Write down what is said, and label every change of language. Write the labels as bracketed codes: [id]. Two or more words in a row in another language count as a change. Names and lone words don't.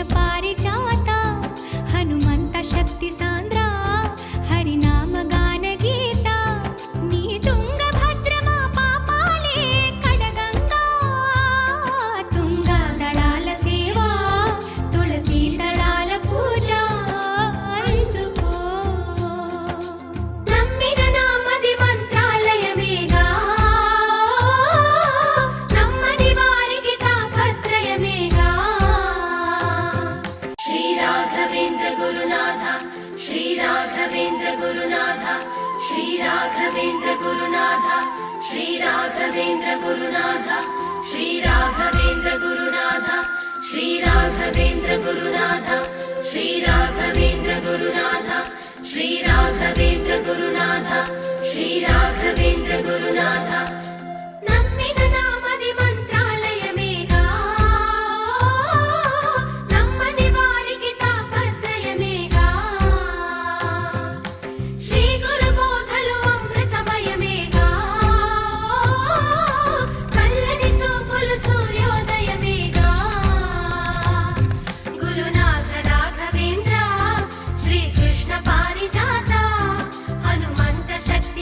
[te] పారిజాత హనుమంత శక్తి సాంద్ర హరినామ గాన గీత నీ తుంగభద్రమా పాపాలే కడగంగా తుంగ దళాల సేవ తులసి దళాల పూజ అందుకో నమ్మిన నామది మంత్రాలయమేగా నమ్మని వారికి తాపత్రయమేగా [sa] श्री राघवेन्द्र गुरुनाथ श्री राघवेन्द्र गुरुनाथ श्री राघवेन्द्र गुरुनाथ श्री राघवेन्द्र गुरुनाथ श्री राघवेन्द्र गुरुनाथ श्री राघवेन्द्र गुरुनाथ श्री राघवेन्द्र गुरुनाथ श्री राघवेन्द्र गुरुनाथ श्री राघवेन्द्र गुरुनाथ [te] నమ్మిన నామది మంత్రాలయమేగా నమ్మని వారికి తాపత్రయమేగా శ్రీ గురు బోధలు అమృతమయమేగా చల్లని చూపులు సూర్యోదయమేగా గురునాథ రాఘవేంద్ర శ్రీ కృష్ణ పారిజాత హనుమంత